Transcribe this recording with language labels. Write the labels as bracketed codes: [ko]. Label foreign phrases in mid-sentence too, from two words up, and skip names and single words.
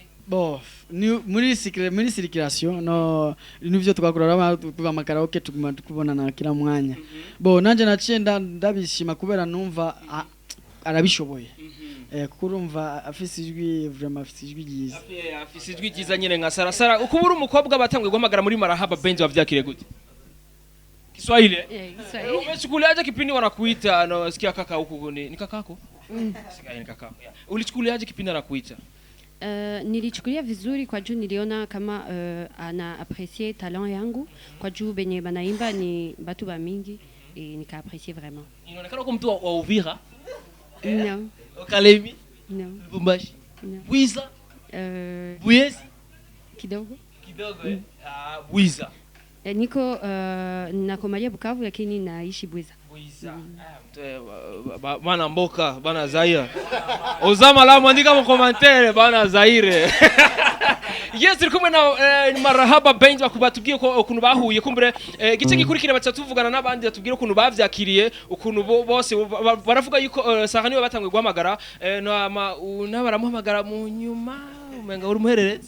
[rn] bo muri circulation no nivyo twakorera tuva makaraoke tuguma tukubonana kila mwanya bo nanje naciye ndabishima kubera numva arabishoboye kurumva afise ijwi vraiment afise ijwi ryiza afise ijwi ryiza nyene nka Sara ukubura umukobwa batangwe guhamagara muri Marahaba Band wavyakire gute Kiswahili Kiswahili [sw] umechukuliaje kipindi wanakuita na sikia kaka huko ni kakako sikia ni kakako ulichukuliaje kipindi anakuita nilichukulia vizuri kwa juu niliona kama ana apprécier talent yangu kwa juu benye banaimba ni batu ba mingi nika [fr] apprécier vraiment [sw] inaonekana kama mtu wa Uvira [fr] non [sw] Kalemi [fr] non [sw] Lubumbashi [fr] non [sw] Bwiza Buyezi kidogo Bwiza niko nakomalia Bukavu lakini naishi Bwiza [ln] bana mboka bana Zaire [rn] ozama la mwandika mu commentaire bana Zaire yes turikumwe na Marahaba Band bakubatubwiye ko ukuntu bahuye kumbure gice gikurikira batuvugana n'abandi batubwiye ukuntu bavyakiriye ukuntu bose baravuga yuko Sara niwe batangwe guhamagara n'abaramuhamagara mu nyuma umenga uri muherereze